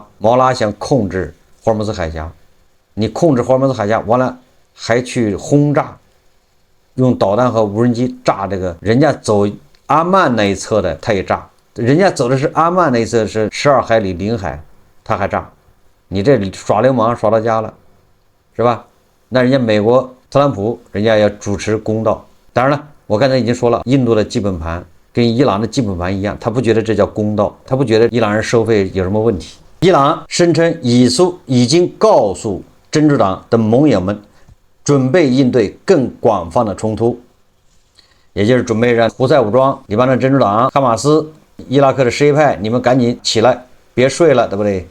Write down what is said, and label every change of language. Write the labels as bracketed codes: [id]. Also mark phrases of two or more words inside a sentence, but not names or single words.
[zh] 毛拉想控制霍尔木茲海峽，你控制霍爾木茲海峽，完了還去轟炸，用導彈和無人機炸這個人家走阿曼那一側的，他也炸。人家走的是阿曼那一側是12海里領海，他還炸。你這耍流氓耍到家了，是吧？那人家美國特朗普人家要主持公道。當然了，我刚才已經說了，印度的基本盤跟伊朗的基本盤一樣，他不覺得這叫公道，他不覺得伊朗人收費有什麼問題。伊朗聲稱已經告訴真主黨的盟友們，準備應對更廣泛的衝突，也就是準備讓胡塞武裝、黎巴嫩真主黨、哈馬斯、伊拉克的什叶派，你們趕緊起來，別睡了，对不對？